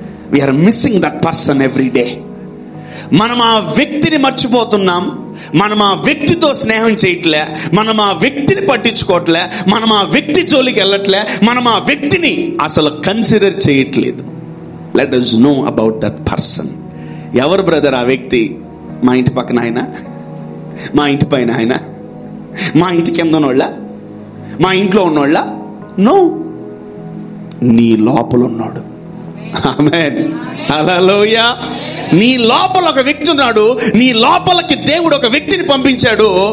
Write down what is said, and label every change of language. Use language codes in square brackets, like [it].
[en] We're missing that person every day. [te] మనం ఆ వ్యక్తిని మర్చిపోతున్నాం. మనం ఆ వ్యక్తితో స్నేహం చేయట్లే, మనం ఆ వ్యక్తిని పట్టించుకోవట్లే, మనం ఆ వ్యక్తి జోలికి వెళ్ళట్లే, మనం ఆ వ్యక్తిని అసలు కన్సిడర్ చేయట్లేదు. [en] Let us know about that person. [te] ఎవరు బ్రదర్ ఆ వ్యక్తి? మా ఇంటి పక్కన ఆయన, మా ఇంటి పైన ఆయన, మా ఇంటి కింద ఉన్నోళ్ళ, మా ఇంట్లో ఉన్నోళ్ళ? నో, నీ లోపల ఉన్నాడు. ఆమేన్, హల్లెలూయా. నీ లోపల ఒక వ్యక్తి ఉన్నాడు. నీ లోపలికి దేవుడు ఒక వ్యక్తిని పంపించాడు.